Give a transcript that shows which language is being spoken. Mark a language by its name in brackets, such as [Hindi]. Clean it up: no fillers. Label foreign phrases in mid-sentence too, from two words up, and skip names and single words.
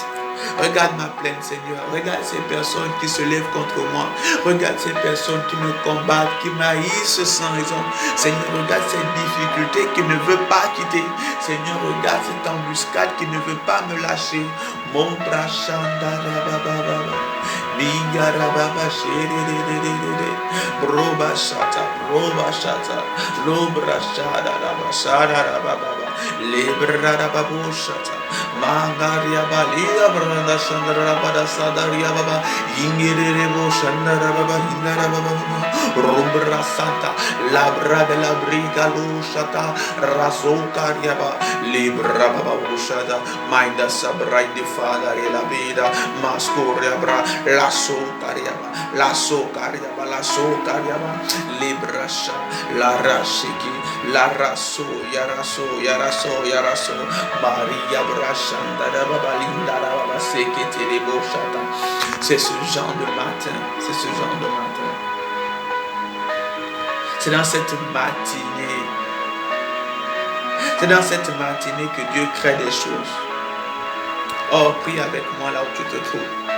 [French] Regarde ma plainte, Seigneur. Regarde ces personnes qui se lèvent contre moi. Regarde ces personnes qui me combattent, qui m'haïssent sans raison. Seigneur, regarde cette difficulté qui ne veut pas quitter. Seigneur, regarde cette embuscade qui ne veut pas me lâcher. Mon brachanda rababa. Bingarababa shededededede. Broba shata, lobra shada rababa. Libra rababo shata. Mangaria balia branda shandara bada sadaria baba ingere bo shandara baba hindara baba rumbra santa labra de la briga lo shata razo kariaba libra baba ushada minda sabrai de fada e la vida mascoria bra lasso kariaba libra sha la rashiki la raso yaraso Maria Brachanda Baba Linda Baba Sekete Lebo Shata. C'est ce genre de matin. C'est ce genre de matin. C'est dans cette matinée. C'est dans cette matinée que Dieu crée des choses. Oh, prie avec moi là où tu te trouves.